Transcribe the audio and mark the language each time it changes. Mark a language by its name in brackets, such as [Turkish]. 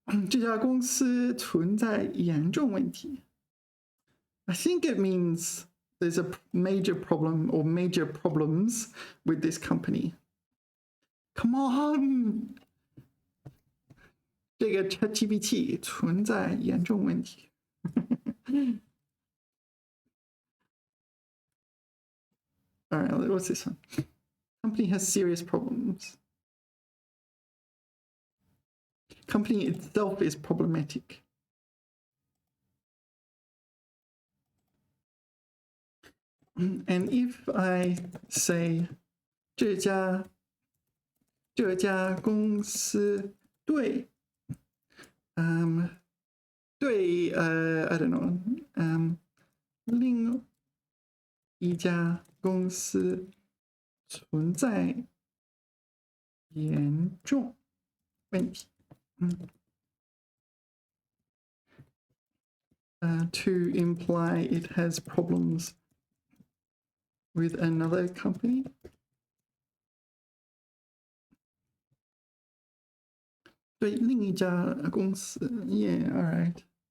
[Chinese] 这家公司存在严重问题。 [English] I think it means there's a major problem or major problems with this company. Come on! [Chinese] 这个 ChatGPT 存在严重问题。 [English] All right, what's this one? Company has serious problems. Company itself is problematic. And if I say [Chinese] 这家公司对 [English] I don't know [Chinese] 另一家公司存在严重问题。 [English] To imply it has problems with another company. Yeah, all right.